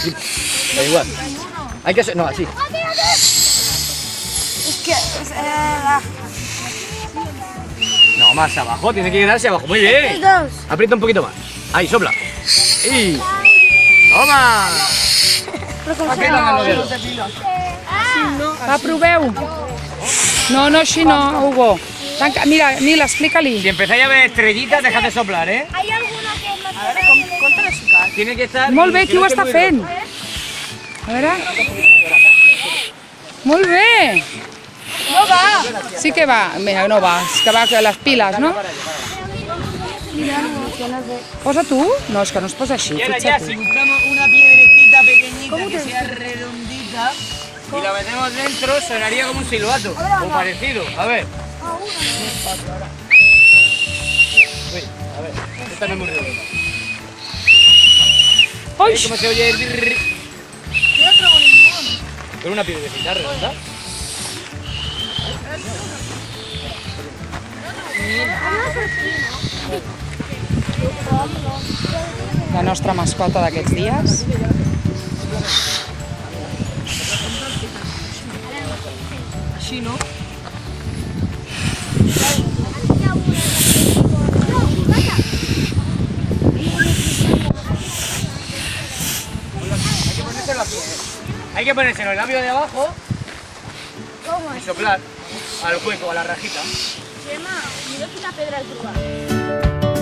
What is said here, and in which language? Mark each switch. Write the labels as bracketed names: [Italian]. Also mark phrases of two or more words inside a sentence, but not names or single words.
[Spanish] Así. Da igual. Hay que... No, así. Es que... No, más abajo. Tiene que quedarse abajo. Muy bien. Aprieta un poquito más. Ahí, sopla. Y... ¡Toma! Aprieta los dedos. [Catalan] Va, proveu. No, no, així no, Hugo. Tanca, mira, Nila, explica-li. [Spanish] Si empezáis a ver estrellitas, dejad de soplar, ¿eh? Hay alguna que es más... Tiene que estar... [Catalan] Molt bé, qui ho que no està [Spanish] esté muy [Catalan] fent? A veure. Molt bé. No va. Sí que va. Mira, no va. És que va a les piles, no? Posa tu? No, és que no es posa així. [Spanish] Y ahora [Catalan] Fixa't [Spanish] ya, [Catalan] tu. [Spanish] si buscamos una piedrecita pequeñita que sea redondita y la metemos dentro, sonaría como un silbato o parecido. A ver. Uy, a ver, esta no es muy redonda. Ui! ¿Cómo se oye el birri? Yo no trobo ninguno. Con una piedrecita redonda. [Catalan] La nostra mascota d'aquests dies. [Spanish] Así, ¿no? Hay que ponerse el labio de abajo y soplar al hueco, a la rajita. [Catalan] Gemma, mira quina pedra has trobat.